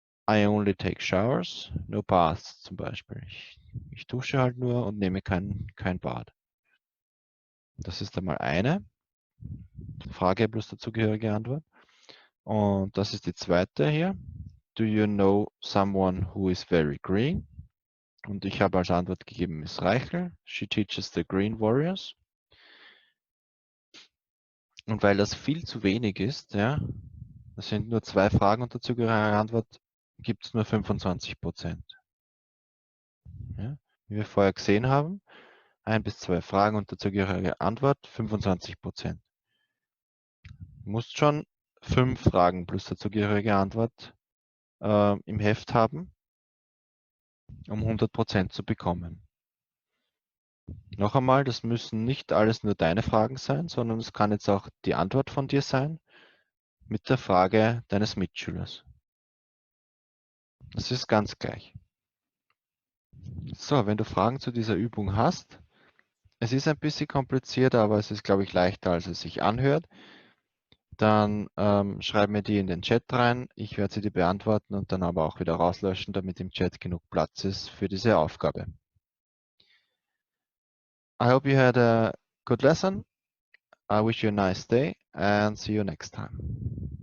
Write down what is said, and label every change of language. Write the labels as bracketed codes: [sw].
[en] I only take showers, no baths [de] zum Beispiel. Ich dusche halt nur und nehme kein Bad. Das ist einmal eine Frage plus dazugehörige Antwort. Und das ist die zweite hier. [en] Do you know someone who is very green? [de] Und ich habe als Antwort gegeben Miss Reichel. [en] She teaches the Green Warriors. [de] Und weil das viel zu wenig ist, ja, das sind nur 2 Fragen und dazugehörige Antwort, gibt es nur 25%. Ja, wie wir vorher gesehen haben, 1 bis 2 Fragen und dazugehörige Antwort 25%. Du musst schon 5 Fragen plus dazugehörige Antwort im Heft haben, um 100% zu bekommen. Noch einmal, das müssen nicht alles nur deine Fragen sein, sondern es kann jetzt auch die Antwort von dir sein mit der Frage deines Mitschülers. Das ist ganz gleich. So, wenn du Fragen zu dieser Übung hast, es ist ein bisschen kompliziert, aber es ist, glaube ich, leichter, als es sich anhört, dann schreib mir die in den Chat rein. Ich werde sie dir beantworten und dann aber auch wieder rauslöschen, damit im Chat genug Platz ist für diese Aufgabe. [en] I hope you had a good lesson. I wish you a nice day and see you next time.